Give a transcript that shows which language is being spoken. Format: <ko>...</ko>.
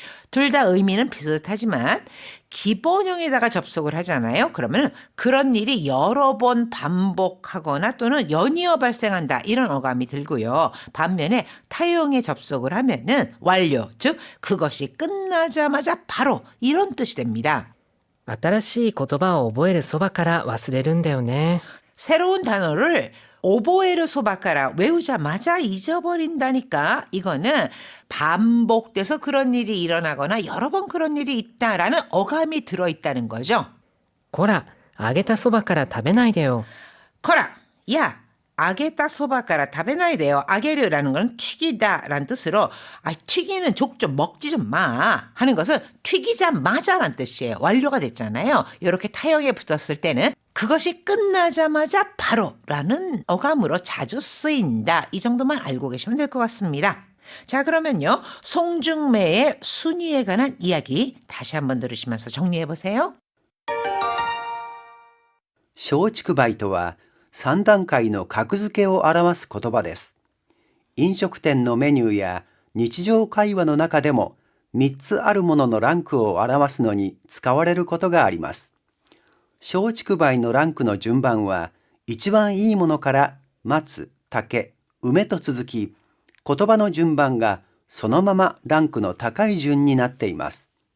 <ko>둘 다 의미는 비슷하지만 기본형에다가 접속을 하잖아요. 그러면 그런 일이 여러 번 반복하거나 또는 연이어 발생한다 이런 어감이 들고요. 반면에 타형에 접속을 하면은 완료, 즉 그것이 끝나자마자 바로 이런 뜻이 됩니다.</ko> <ja>新しい言葉を覚えるそばから忘れるんだよね。</ja> <ko>새로운 단어를</ko> <ja>오보에르 소바카라</ja> <ko>외우자마자 잊어버린다니까 이거는 반복돼서 그런 일이 일어나거나 여러 번 그런 일이 있다라는 어감이 들어있다는 거죠. こら、揚げたそばから食べないでよ。</ko> <ja>거라, 야, 아게타 소바카라 타베나이데요.</ja> <ko>아게르라는 건 튀기다라는 뜻으로 튀기는 족 좀 먹지 좀 마 하는 것은 튀기자마자라는 뜻이에요. 완료가 됐잖아요. 이렇게 타형에 붙었을 때는 그것이 끝나자마자 바로라는 어감으로 자주 쓰인다. 이 정도만 알고 계시면 될 것 같습니다. 자, 그러면요. 송중매의 순위에 관한 이야기 다시 한번 들으시면서 정리해 보세요.</ko> <ja>松竹梅とは3段階の格付けを表す言葉です。飲食店のメニューや日常会話の中でも3つあるもののランクを表すのに使われることがあります。松竹梅のランクの順番は一番いいものから松、竹、梅と続き、言葉の順番がそのままランクの高い順になっています。</ja>